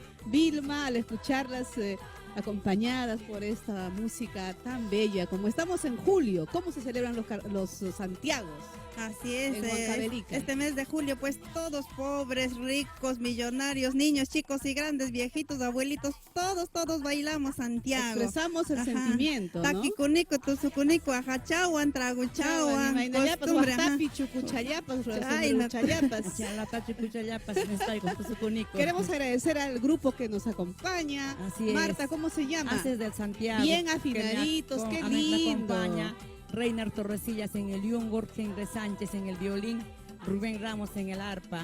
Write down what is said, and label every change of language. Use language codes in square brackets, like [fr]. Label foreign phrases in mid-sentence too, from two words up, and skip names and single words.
[es] Vilma, al escucharlas acompañadas por esta música tan bella, como estamos en julio, ¿cómo se celebran los Santiagos? Así es, en Huancavelica. Este mes de julio, pues todos pobres, ricos, millonarios, niños, chicos y grandes, viejitos, abuelitos, todos bailamos Santiago. Expresamos el sentimiento, ¿no? [qu] Taquicunico, tusucunico, ajachawan, traguchawan, [es] costumbre. Queremos agradecer al grupo que nos acompaña. Así es. Marta, ¿cómo se llama? Haces del Santiago. Bien afinaditos, qué lindo. Reiner Torresillas en el yungur, Henry Sánchez en el violín, Rubén Ramos en el arpa.